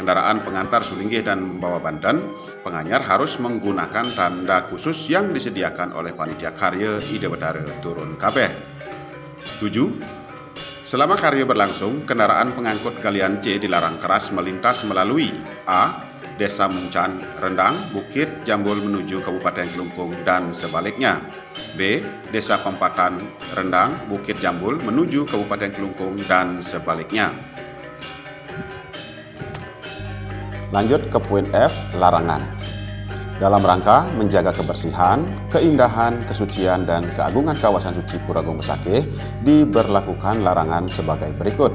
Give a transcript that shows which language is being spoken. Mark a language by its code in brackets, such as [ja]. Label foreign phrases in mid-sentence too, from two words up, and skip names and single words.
[id] Kendaraan pengantar Sulinggih dan pembawa Banten Penganyar harus menggunakan tanda khusus yang disediakan oleh Panitia Karya Ide Betara Turun Kabeh. 7. Selama karya berlangsung, kendaraan pengangkut galian C dilarang keras melintas melalui A. Desa Muncan, Rendang, Bukit, Jambul menuju Kabupaten Kelungkung dan sebaliknya. B. Desa Pempatan, Rendang, Bukit Jambul menuju Kabupaten Kelungkung dan sebaliknya. Lanjut ke poin F, larangan. Dalam rangka menjaga kebersihan, keindahan, kesucian, dan keagungan kawasan suci Pura Agung Besakih, diberlakukan larangan sebagai berikut.